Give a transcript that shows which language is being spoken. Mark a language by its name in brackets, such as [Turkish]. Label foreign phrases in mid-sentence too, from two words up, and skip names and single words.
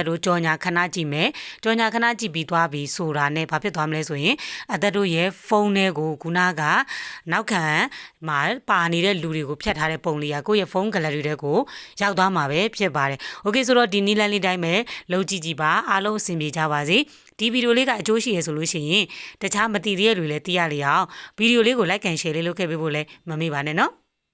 [Burmese] တို့ကြော်ညာခဏကြည့်မယ်ကြော်ညာခဏကြည့်ပြီးသွားပြီဆိုတာနဲ့ဘာဖြစ်သွားမလဲဆိုရင်တို့ရဲ့ဖုန်းထဲကိုခုနကနောက်ခံမှာပါနေတဲ့လူတွေကိုဖြတ်ထားတဲ့ပုံလေးကကိုယ့်ရဲ့ဖုန်း gallery တွေကိုရောက်သွားမှာပဲဖြစ်ပါတယ်โอเคဆိုတော့ဒီနည်းလမ်းလေးတိုင်းပဲလုပ်ကြည့်ပါအားလုံးအဆင်ပြေကြပါစေဒီဗီဒီယိုလေးကအကျိုးရှိရဆိုလို့ရှိရင်တခြားမသိသေးတဲ့လူတွေလည်းသိရလေအောင်ဗီဒီယိုလေးကို [English] like and share [Burmese] လေးလုပ်ခဲ့ပေးဖို့လည်းမမေ့ပါနဲ့နော်